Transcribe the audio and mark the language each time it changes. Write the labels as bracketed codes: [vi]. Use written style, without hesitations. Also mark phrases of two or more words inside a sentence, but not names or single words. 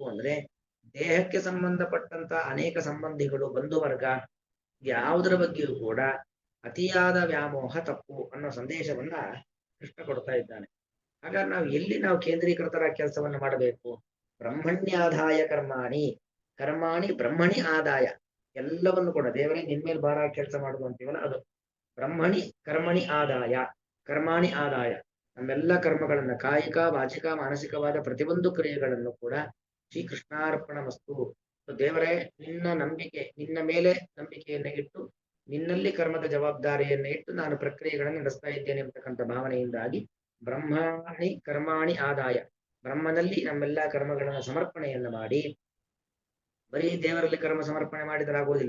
[kn] ಅಂದ್ರೆ ದೇಹಕ್ಕೆ ಸಂಬಂಧಪಟ್ಟಂತ ಅನೇಕ ಸಂಬಂಧಿಗಳು, ಬಂಧುವರ್ಗ, ಯಾವುದರ ಬಗ್ಗೆಯೂ ಕೂಡ ಅತಿಯಾದ ವ್ಯಾಮೋಹ ತಪ್ಪು ಅನ್ನೋ ಸಂದೇಶವನ್ನ ಕೃಷ್ಣ ಕೊಡ್ತಾ ಇದ್ದಾನೆ. ಹಾಗಾಗಿ ನಾವು ಕೇಂದ್ರೀಕೃತರ ಕೆಲಸವನ್ನು ಮಾಡಬೇಕು. [sa] ಬ್ರಹ್ಮಣ್ಯಾದಾಯ ಕರ್ಮಾಣಿ, ಕರ್ಮಾಣಿ ಬ್ರಹ್ಮಣಿ ಆದಾಯ, [kn] ಎಲ್ಲವನ್ನು ಕೂಡ ದೇವರೇ ನಿನ್ಮೇಲೆ ಭಾರ ಕೆಲಸ ಮಾಡುದು ಅಂತೀವಲ್ಲ ಅದು. [sa] ಬ್ರಹ್ಮಣಿ ಕರ್ಮಣಿ ಆದಾಯ, ಕರ್ಮಾಣಿ ಆದಾಯ, [kn] ನಮ್ಮೆಲ್ಲ ಕರ್ಮಗಳನ್ನ, ಕಾಯಿಕ ವಾಚಿಕ ಮಾನಸಿಕವಾದ ಪ್ರತಿಯೊಂದು ಕ್ರಿಯೆಗಳನ್ನು ಕೂಡ ಶ್ರೀಕೃಷ್ಣಾರ್ಪಣ ವಸ್ತು, ದೇವರೇ ನಿನ್ನ ನಂಬಿಕೆ, ನಿನ್ನ ಮೇಲೆ ನಂಬಿಕೆಯನ್ನು ಇಟ್ಟು ನಿನ್ನಲ್ಲಿ ಕರ್ಮದ ಜವಾಬ್ದಾರಿಯನ್ನು ಇಟ್ಟು ನಾನು ಪ್ರಕ್ರಿಯೆಗಳನ್ನು ನಡೆಸ್ತಾ ಇದ್ದೇನೆ ಅಂತಕ್ಕಂಥ ಭಾವನೆಯಿಂದಾಗಿ [sa] ಬ್ರಹ್ಮಣಿ ಕರ್ಮಾಣಿ ಆದಾಯ, [kn] ಬ್ರಹ್ಮನಲ್ಲಿ ನಮ್ಮೆಲ್ಲ ಕರ್ಮಗಳನ್ನು ಸಮರ್ಪಣೆಯನ್ನು ಮಾಡಿ, ಬರೀ ದೇವರಲ್ಲಿ ಕರ್ಮ ಸಮರ್ಪಣೆ ಮಾಡಿದರಾಗುವುದಿಲ್ಲ.